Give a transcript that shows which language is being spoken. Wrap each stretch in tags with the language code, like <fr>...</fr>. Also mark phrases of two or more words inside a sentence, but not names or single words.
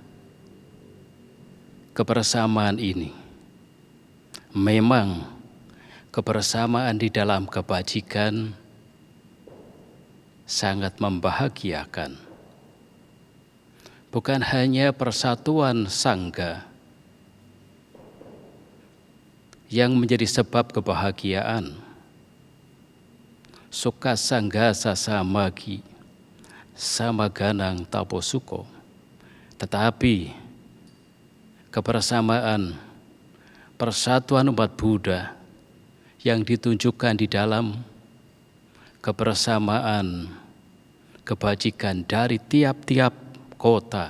<id>Kebersamaan ini memang kebersamaan di dalam kebajikan sangat membahagiakan. Bukan hanya persatuan sangga yang menjadi sebab kebahagiaan,</id> <pi>Suka sanggasa samagi, samaganang taposuko.</pi> <id>Tetapi kebersamaan, persatuan umat Buddha yang ditunjukkan di dalam kebersamaan kebajikan dari tiap-tiap kota,</id>